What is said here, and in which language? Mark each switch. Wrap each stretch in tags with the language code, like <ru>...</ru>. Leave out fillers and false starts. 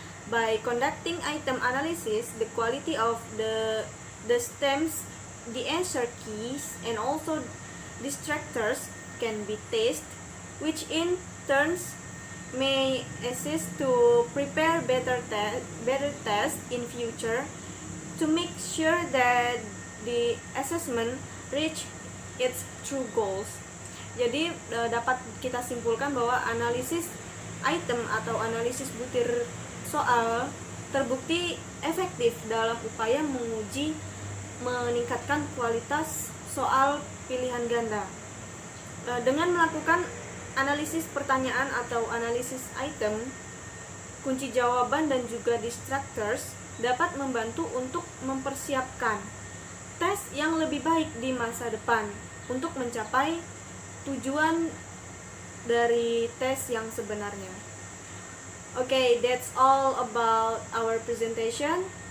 <en>By conducting item analysis, the quality of the stems, the answer keys, and also distractors can be tested, which in turn may assist to prepare better tests in future to make sure that the assessment reach its true goals.</en> <id>Jadi dapat kita simpulkan bahwa analisis item atau analisis butir soal terbukti efektif dalam upaya menguji meningkatkan kualitas soal pilihan ganda. Dengan melakukan analisis pertanyaan atau analisis item, kunci jawaban dan juga distractors dapat membantu untuk mempersiapkan tes yang lebih baik di masa depan untuk mencapai tujuan dari tes yang sebenarnya.</id> <en>Okay, that's all about our presentation.</en>